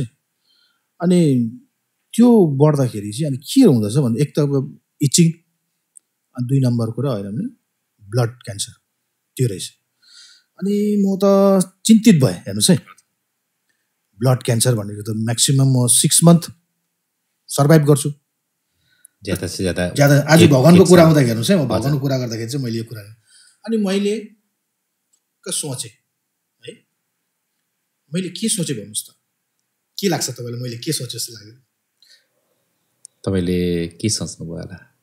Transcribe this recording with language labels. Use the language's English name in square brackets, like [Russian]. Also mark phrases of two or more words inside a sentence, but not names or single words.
[Nepali] अनि त्यो बढ्दाखेरि चाहिँ अनि के हुँदैछ भने एक त इचिङ, 2 नम्बर कुरा होइन भने [English] blood cancer [Nepali] त्यो रहेछ। अनि म त चिन्तित भएँ हेर्नुहोस् है। [English] blood cancer [Nepali] भनेको त म्याक्सिमम म 6 [English] month survive [Nepali] गर्छु [Hindi] ज्यादा से ज्यादा। [Nepali] आज भगवानको कुरा आउँदाखेरि हेर्नुहोस् है, म भगवानको कुरा गर्दाखेरि चाहिँ मैले यो कुरा, अनि मैले सोचेँ है, मैले के सोचेँ भन्नुहोस् त, के लाग्छ तपाईँलाई मैले के सोचे जस्तो लाग्यो? तपाईँले के सोच्नुभयो होला?